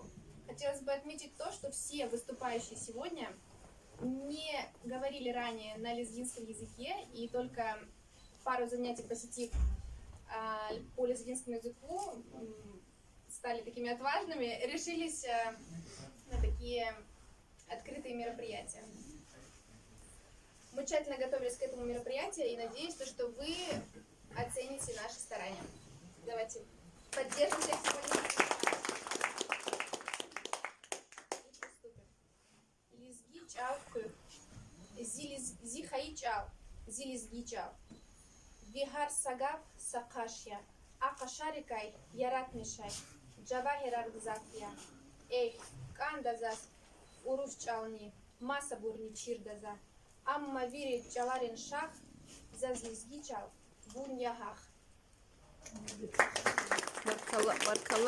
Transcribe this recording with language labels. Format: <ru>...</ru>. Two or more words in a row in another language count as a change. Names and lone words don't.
<ru>Хотелось бы отметить то, что все выступающие сегодня не говорили ранее на лезгинском языке, и только пару занятий посетив по лезгинскому языку, стали такими отважными, решились на такие открытые мероприятия. Мы тщательно готовились к этому мероприятию и надеюсь, что вы оцените наши старания. Давайте поддержим всех сегодня.</ru> <lez>Зихаичал, зилизгичал. Вихар сагав сакашья, акашарикай ярат мешай, джавахерар гзакья. Эй, кандазас, урусчални, маса бурни чирдаза. Амма вири чаларин шах, зазлизгичал, буньяхах. Баркала.</lez>